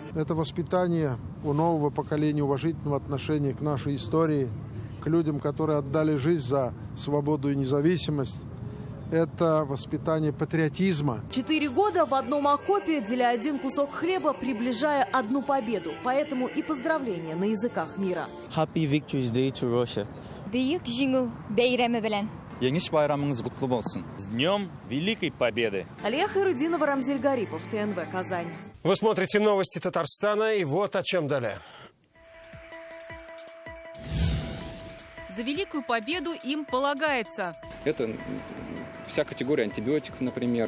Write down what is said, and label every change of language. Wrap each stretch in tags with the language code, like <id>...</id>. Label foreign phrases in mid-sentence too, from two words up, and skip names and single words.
<ru>Это воспитание у нового поколения уважительного отношения к нашей истории, к людям, которые отдали жизнь за свободу и независимость. Это воспитание патриотизма. 4 года в одном окопе, деля один кусок хлеба, приближая одну победу. Поэтому и поздравления на языках мира.</ru> <en>Happy Victory Day to Russia.</en> <tt>Бөек Җиңү Бәйрәме белән.</tt> <kk>Еңіс байрамыңыз құтлы болсын.</kk> <ru>С Днем Великой Победы! Алия Хайрудинова, Рамзель Гарипов, ТНВ, Казань. Вы смотрите новости Татарстана, и вот о чем далее. За Великую Победу им полагается. Это вся категория антибиотиков, например.</ru>